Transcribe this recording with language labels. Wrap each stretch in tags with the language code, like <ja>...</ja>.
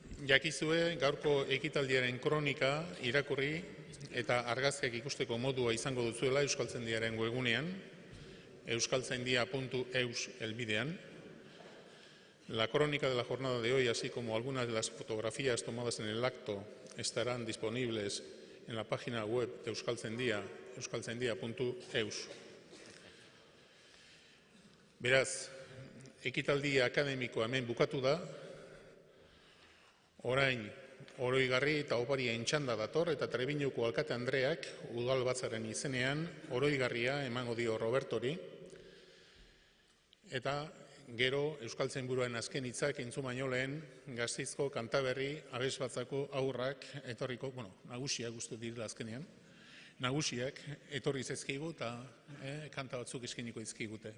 <eu>Jakizue gaurko ekitaldiaren kronika irakurri eta argazkiak ikusteko modua izango duzuela Euskaltzaindiaren webgunean, euskaltzaindia.eus elbidean.</eu> <es>La crónica de la jornada de hoy, así como algunas de las fotografías tomadas en el acto, estarán disponibles en la página web de Euskaltzaindia, euskaltzaindia.eus.</es> <eu>Beraz, ekitaldi akademikoa hemen bukatu da, orain oroigarri eta oparien txanda dator, eta Trebiñuko alkate Andreak udalbatzaren izenean oroigarria emango dio Robertori, eta gero Euskaltzainburuaren azken hitzak entzun baino lehen Gasteizko Kantaberri abesbatzako aurrak etorriko, nagusiak uste direla azkenean, nagusiak etorri zaizkigu eta kanta batzuk eskeniko dizkigute.</eu>